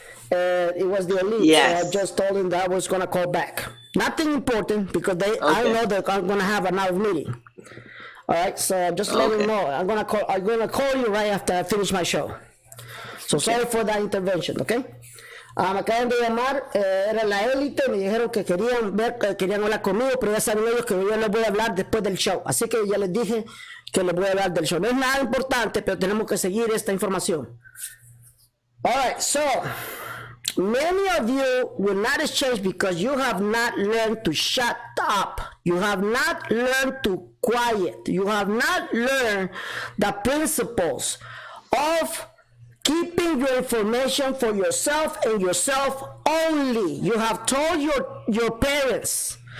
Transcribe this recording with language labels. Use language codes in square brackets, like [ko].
[en] It was the elite. Yes. So I just told him that I was gonna call back. Nothing important because I know they're gonna have another meeting. All right, so just let him know. I'm gonna call you right after I finish my show. So sorry for that intervention, okay? [es] Me acaban de llamar, era la élite, me dijeron que querían hablar conmigo, pero ya saben ellos que yo les voy a hablar después del show. Así que ya les dije que les voy a hablar del show. No es nada importante, pero tenemos que seguir esta información. [en] All right, so many of you will not exchange because you have not learned to shut up. You have not learned to quiet. You have not learned the principles of keeping your information for yourself and yourself only. You have told your parents,